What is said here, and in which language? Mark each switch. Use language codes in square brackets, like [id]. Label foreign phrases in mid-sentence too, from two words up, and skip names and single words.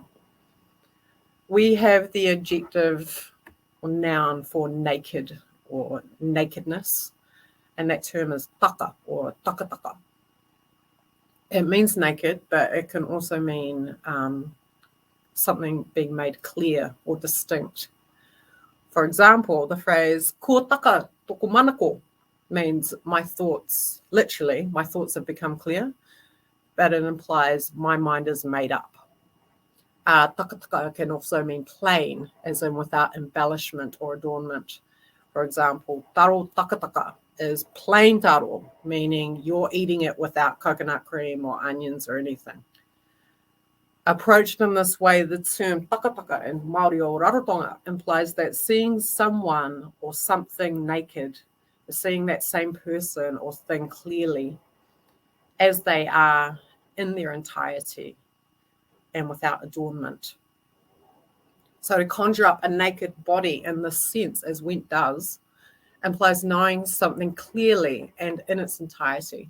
[en] We have the adjective or noun for naked or nakedness, and that term is taka or takataka. It means naked, but it can also mean something being made clear or distinct. For example, the phrase [rar] ko taka toko manako [en] means my thoughts, literally, my thoughts have become clear, but it implies my mind is made up. Takataka can also mean plain, as in without embellishment or adornment. For example, [rar] taro takataka [en] is plain taro, meaning you're eating it without coconut cream or onions or anything. Approached in this way, the term takataka in [rar] Māori o Rarotonga [en] implies that seeing someone or something naked, seeing that same person or thing clearly as they are in their entirety and without adornment. So to conjure up a naked body in this sense, as Wendt does, implies knowing something clearly and in its entirety.